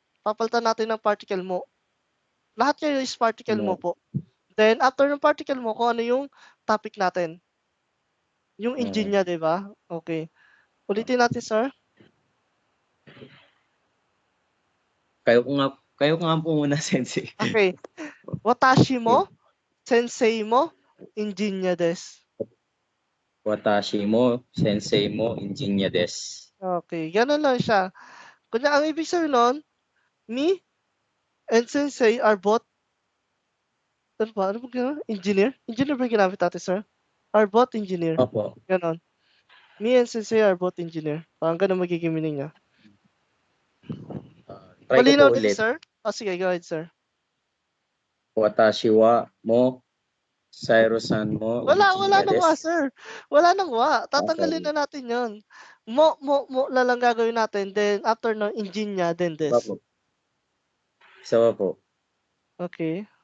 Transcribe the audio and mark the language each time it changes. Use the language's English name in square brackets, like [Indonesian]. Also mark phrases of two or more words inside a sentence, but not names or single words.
[Filipino] Papalitan natin ng particle mo. Lahat kayo is particle mo po. Then after ng particle mo, kung ano yung topic natin. Yung engine niya, di ba? Okay. Ulitin natin, sir. Kayo nga po muna, sensei. [Japanese] Okay. 私も、先生も、エンジニアです. 私も、先生も、エンジニアです. [Filipino] Okay, ganun lang siya. Kunya ang ibig sabihin nun, [English] me and sensei are both [Filipino] ano ba gano'n? [English] Engineer? [Filipino] Engineer ba ginamit natin, sir? [English] Are both engineer. [Filipino] Opo. Ganon. [English] Me and sensei are both engineer. [Filipino] Parang ganun magiging meaning niya. Try ko po ulit. Sir? Sige, [English] go ahead, sir. [Japanese] 私はも、Cyrusさんも, [Filipino] Wala nang wa, desu. sir. Wala nang wa. Tatanggalin na natin yun. Mo na lang gagawin natin. Then, after ng engine niya, then this. Isa po. Okay.